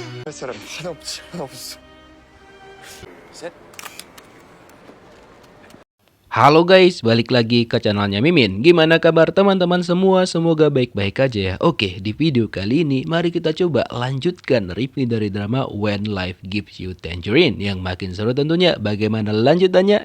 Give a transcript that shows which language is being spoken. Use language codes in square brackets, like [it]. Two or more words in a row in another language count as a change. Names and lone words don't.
[ko] 할 사람이 하나 없어. 셋. [id] Halo guys, balik lagi ke channelnya Mimin. Gimana kabar teman-teman semua? Semoga baik-baik aja ya. Oke, di video kali ini mari kita coba lanjutkan review dari drama When Life Gives You Tangerine. Yang makin seru tentunya. Bagaimana lanjutannya?